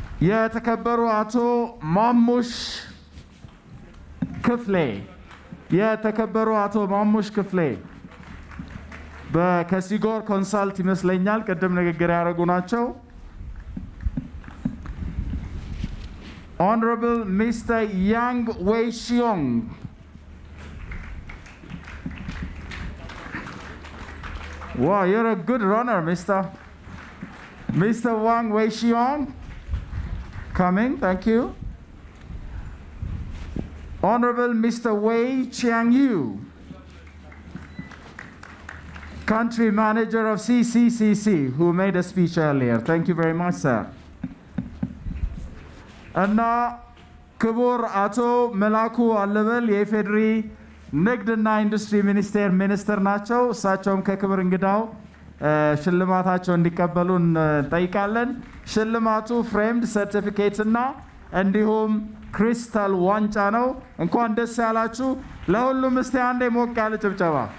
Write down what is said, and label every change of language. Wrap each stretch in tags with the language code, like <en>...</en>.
<am>የተከበሩ አቶ ማሙሽ ክፍሌ ከሲጎር ኮንሳልት ይመስለኛል ቅድም ንግግር ያደረጉ ናቸው።</am> <en>Honorable Mr. Yang Wei-xiong, wow, you're a good runner, Mr. Wang Wei-xiong, coming, thank you. Honorable Mr. Wei Chiang-yu, Country Manager of CCCC, who made a speech earlier. Thank you very much, sir.</en> <am>እና ክቡር አቶ መላኩ አለበል የኢፌድሪ ንግድና ኢንዱስትሪ ሚኒስቴር ሚኒስትር ናቸው። እሳቸውም ከክብር እንግዳው ሽልማታቸው እንዲቀበሉ እንጠይቃለን። ሽልማቱ ፍሬምድ ሰርቲፊኬት እና እንዲሁም ክሪስታል ዋንጫ ነው። እንኳን ደስ ያላችሁ። ለሁሉም እስቲ አንዴ ሞቅ ያለ ጭብጨባ።</am>